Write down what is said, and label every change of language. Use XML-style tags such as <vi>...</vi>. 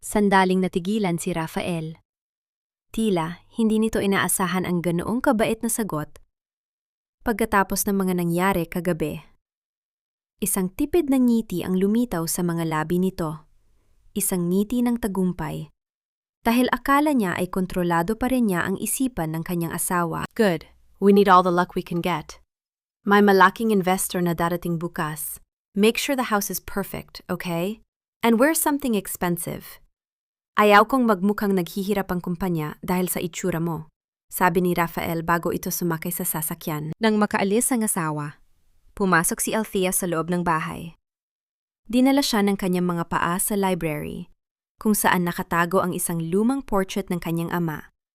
<tl>Sandaling natigilan si Rafael. Tila hindi nito inaasahan ang ganoong kabait na sagot. Pagkatapos ng mga nangyari kagabi, isang tipid na ngiti ang lumitaw sa mga labi nito. Isang ngiti ng tagumpay. Dahil akala niya ay kontrolado pa rin niya ang isipan ng kanyang asawa.</tl> <en>Good. We need all the luck we can get.</en> <tl>May malaking investor na darating bukas.</tl> <en>Make sure the house is perfect, okay? And wear something expensive.</en> <tl>Ayaw kong magmukhang naghihirap ang kumpanya dahil sa itsura mo. Sabi ni Rafael bago ito sumakay sa sasakyan. Nang makaalis ang asawa, pumasok si Althea sa loob ng bahay. Dinala siya ng kanyang mga paa sa library, kung saan nakatago ang isang lumang portrait ng kanyang ama.</tl>